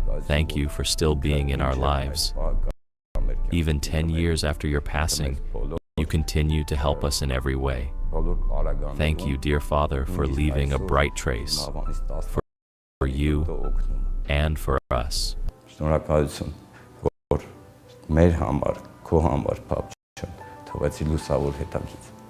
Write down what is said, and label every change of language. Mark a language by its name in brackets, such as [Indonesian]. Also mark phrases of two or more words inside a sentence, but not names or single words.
[English] Thank you for still being in our lives. even 10 years after your passing, you continue to help us in every way. Thank you, dear Father, for leaving a bright trace for you and for us. [Armenian] Շնորհակալություն, որ մեր համար, քո համար, Փափ, թողեցի լուսավոր հետագիծ։